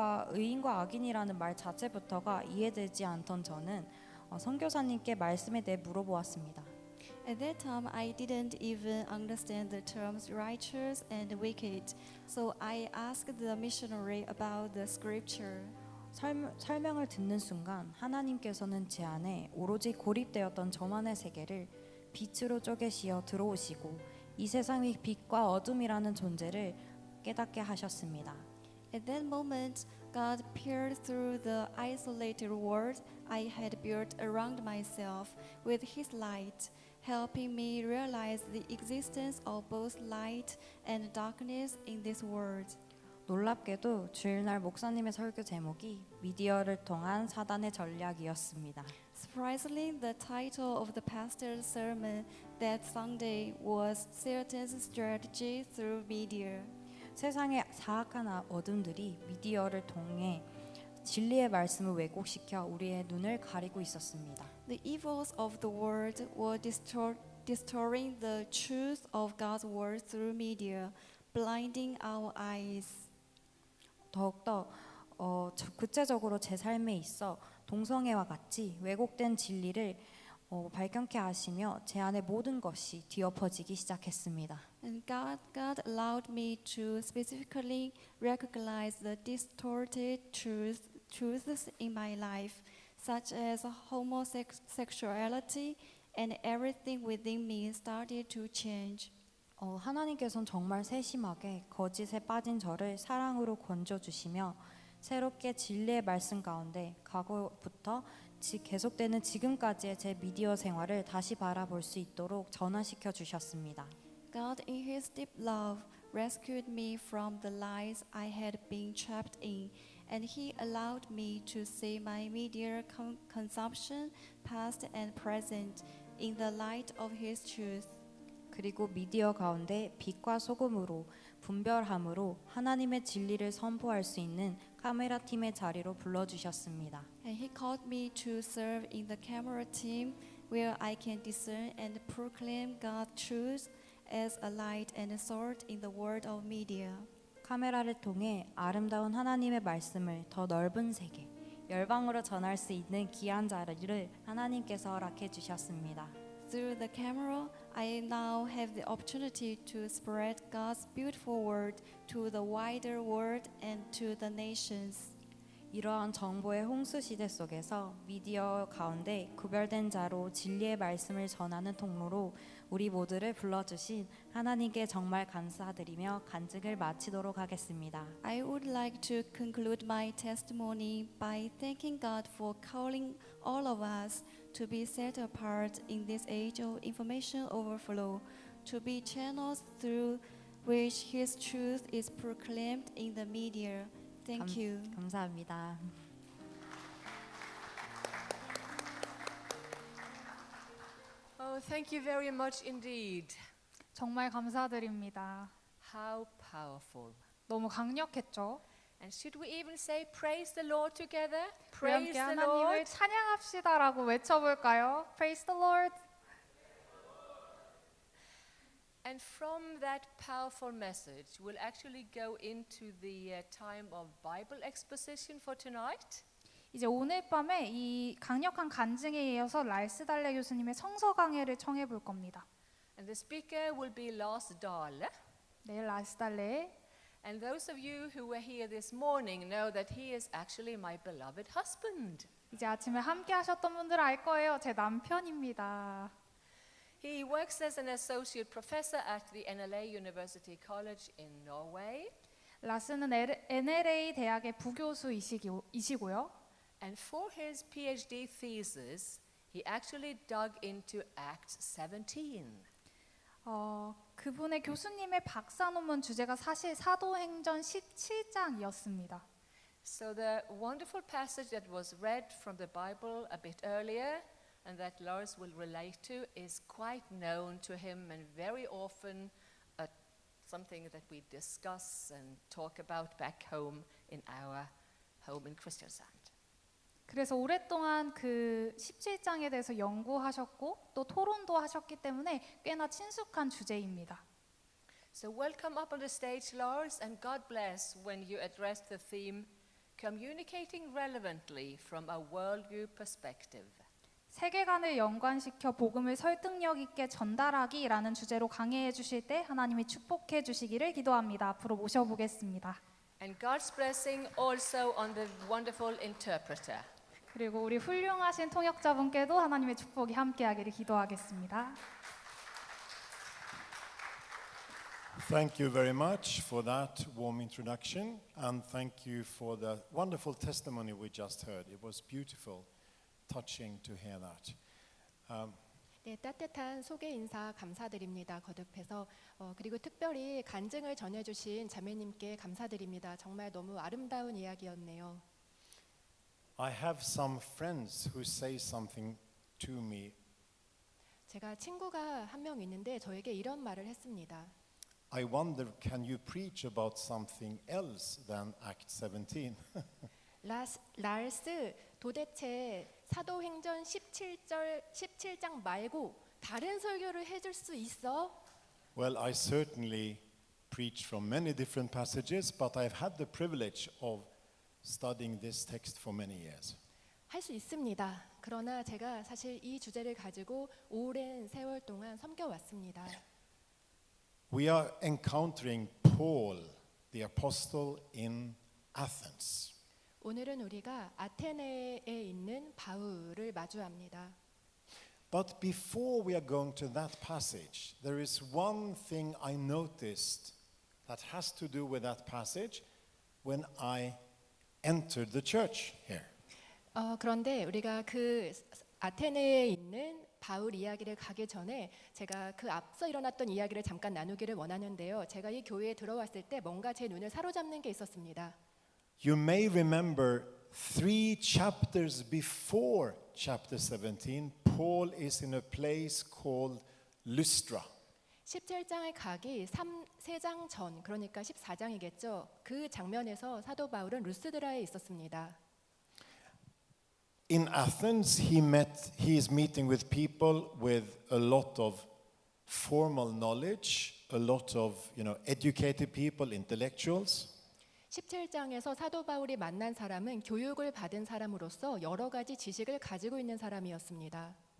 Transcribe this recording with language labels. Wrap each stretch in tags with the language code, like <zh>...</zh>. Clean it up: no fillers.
<ko>의인과 악인이라는 말 자체부터가 이해되지 않던 저는 선교사님께 말씀에 대해 물어보았습니다.</ko> <en>At that time, I didn't even understand the terms righteous and wicked. So I asked the missionary about the scripture.</en> <ko>설명을 듣는 순간 하나님께서는 제 안에 오로지 고립되었던 저만의 세계를 빛으로 쪼개시어 들어오시고 이 세상의 빛과 어둠이라는 존재를 깨닫게 하셨습니다.</ko> <en>At that moment, God peered through the isolated world I had built around myself with His light, helping me realize the existence of both light and darkness in this world.</en> <ko>놀랍게도 주일날 목사님의 설교 제목이 미디어를 통한 사단의 전략이었습니다.</ko> <en>Surprisingly, the title of the pastor's sermon that Sunday was Satan's strategy through media.</en> <ko>세상의 사악한 어둠들이 미디어를 통해 진리의 말씀을 왜곡시켜 우리의 눈을 가리고 있었습니다.</ko> <en>The evils of the world were distorting the truth of God's word through media, blinding our eyes.</en> <ko>더욱더 구체적으로 제 삶에 있어 동성애와 같이 왜곡된 진리를 발견케 하시며 제 안의 모든 것이 뒤엎어지기 시작했습니다.</ko> <en>And God allowed me to specifically recognize the distorted truths in my life, such as homosexuality, and everything within me started to change.</en> <ko>하나님께서는 정말 세심하게 거짓에 빠진 저를 사랑으로 건져주시며 새롭게 진리의 말씀 가운데 과거부터 계속되는 지금까지의 제 미디어 생활을 다시 바라볼 수 있도록 전환시켜 주셨습니다.</ko> <en>God in His deep love rescued me from the lies I had been trapped in, and He allowed me to see my media consumption, past and present, in the light of His truth.</en> <ko>그리고 미디어 가운데 빛과 소금으로 분별함으로 하나님의 진리를 선포할 수 있는 카메라 팀의 자리로 불러주셨습니다.</ko> <en>And He called me to serve in the camera team, where I can discern and proclaim God's truth as a light and a sword in the world of media.</en> <ko>카메라를 통해 아름다운 하나님의 말씀을 더 넓은 세계, 열방으로 전할 수 있는 귀한 자리를 하나님께서 허락해 주셨습니다.</ko> <en>Through the camera, I now have the opportunity to spread God's beautiful word to the wider world and to the nations.</en> <ko>이러한 정보의 홍수 시대 속에서 미디어 가운데 구별된 자로 진리의 말씀을 전하는 통로로 우리 모두를 불러주신 하나님께 정말 감사드리며 간증을 마치도록 하겠습니다.</ko> <en>I would like to conclude my testimony by thanking God for calling all of us to be set apart in this age of information overflow, to be channels through which His truth is proclaimed in the media. Thank you.</en> <ko>감사합니다.</ko> <en>Oh, thank you very much indeed.</en> <ko>정말 감사드립니다.</ko> <en>How powerful.</en> <ko>너무 강력했죠?</ko> <en>And should we even say praise the Lord together?</en> <ko>우리</ko> <en>Praise</en> <ko>함께</ko> <en>the</en> <ko>하나님을</ko> <en>Lord.</en> <ko>찬양합시다라고 외쳐볼까요?</ko> <en>Praise the Lord. And from that powerful message, we'll actually go into the time of Bible exposition for tonight.</en> <ko>이제 오늘 밤에 이 강력한 간증에 이어서 랄스 달레 교수님의 성서 강해를 청해 볼 겁니다.</ko> <en>And the speaker will be Lars Dahle.</en> <ko>네, 랄스 달레.</ko> <en>And those of you who were here this morning know that he is actually my beloved husband.</en> <ko>이제 아침에 함께 하셨던 분들 알 거예요. 제 남편입니다.</ko> <en>He works as an associate professor at the NLA University College in Norway.</en> <ko>라스는 NLA 대학의 부교수이시고요.</ko> <en>And for his PhD thesis, he actually dug into Acts 17.</en> <ko>그분의 교수님의 박사 논문 주제가 사실 사도행전 17장이었습니다.</ko> <en>So the wonderful passage that was read from the Bible a bit earlier and that Lars will relate to is quite known to him and very often something that we discuss and talk about back home in our home in Kristiansand.</en> <ko>그래서 오랫동안 그 17장에 대해서 연구하셨고 또 토론도 하셨기 때문에 꽤나 친숙한 주제입니다.</ko> <en>So welcome up on the stage, Lars, and God bless when you address the theme Communicating Relevantly from a Worldview Perspective.</en> <ko>세계관을 연관시켜 복음을 설득력 있게 전달하기라는 주제로 강해해 주실 때 하나님이 축복해 주시기를 기도합니다. 앞으로 모셔보겠습니다.</ko> <en>And God's blessing also on the wonderful interpreter.</en> <ko>그리고 우리 훌륭하신 통역자분께도 하나님의 축복이 함께하기를 기도하겠습니다.</ko> <en>Thank you very much for that warm introduction, and thank you for the wonderful testimony we just heard. It was beautiful, touching to hear that.</en> <ko>네, 따뜻한 소개 인사 감사드립니다. 거듭해서 그리고 특별히 간증을 전해주신 자매님께 감사드립니다. 정말 너무 아름다운 이야기였네요.</ko> <en>I have some friends who say something to me.</en> <ko>제가 친구가 한 명 있는데 저에게 이런 말을 했습니다.</ko> <en>I wonder, can you preach about something else than Act 17?</en> <ko>랄스, 도대체 사도행전 17장 말고 다른 설교를 해줄 수 있어?</ko> <en>Well, I certainly preach from many different passages, but I've had the privilege of studying this text for many years.</en> <ko>할 수 있습니다. 그러나 제가 사실 이 주제를 가지고 오랜 세월 동안 섬겨왔습니다.</ko> <en>We are encountering Paul, the apostle, in Athens.</en> <ko>오늘은 우리가 아테네에 있는 바울을 마주합니다.</ko> <en>But before we are going to that passage, there is one thing I noticed that has to do with that passage when I entered the church here.</en> <ko>그런데 우리가 그 아테네에 있는 바울 이야기를 가기 전에 제가 그 앞서 일어났던 이야기를 잠깐 나누기를 원하는데요. 제가 이 교회에 들어왔을 때 뭔가 제 눈을 사로잡는 게 있었습니다.</ko> <en>You may remember 3 chapters before chapter 17, Paul is in a place called Lystra.</en> <ko>17장을 가기 3장 전, 그러니까 14장이겠죠. 그 장면에서 사도 바울은 루스드라에 있었습니다.</ko> <en>In Athens, he is meeting with people with a lot of formal knowledge, a lot of, educated people, intellectuals.</en> <ko>17장에서 사도 바울이 만난 사람은 교육을 받은 사람으로서 여러 가지 지식을 가지고 있는 사람이었습니다.</ko>